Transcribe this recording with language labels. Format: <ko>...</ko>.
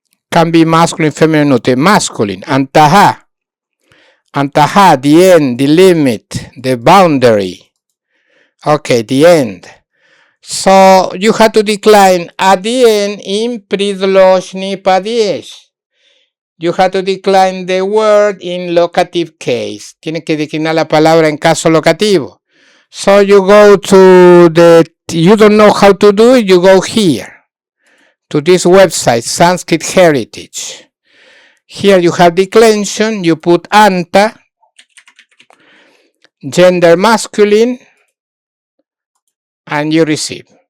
<en>Can be masculine, feminine, neuter. Masculine. Antaha. Antaha, the end, the limit, the boundary. Okay, the end. So you have to decline at the end in pridloshni padiesh. You have to decline the word in locative case.</en> <es>Tiene que declinar la palabra en caso locativo.</es> <en>So you go to you don't know how to do it, you go here. To this website, Sanskrit Heritage. Here you have declension, you put anta, gender masculine, and you receive.</en>